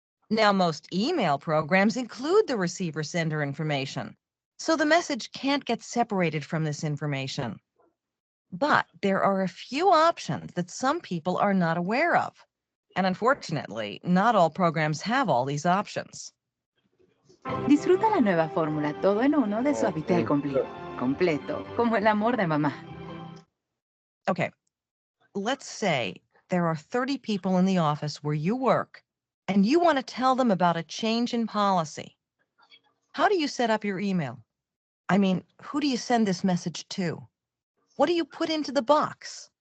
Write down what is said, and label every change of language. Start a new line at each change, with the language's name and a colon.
English: Now, most email programs include the receiver-sender information, so the message can't get separated from this information. But there are a few options that some people are not aware of. And unfortunately, not all programs have all these options.
Spanish: Disfruta la nueva fórmula todo en uno de Suavitel
English: Okay. Complete.
Spanish: Completo, como el amor de mamá.
English: Okay, let's say there are 30 people in the office where you work, and you want to tell them about a change in policy. How do you set up your email? I mean, who do you send this message to? What do you put into the box?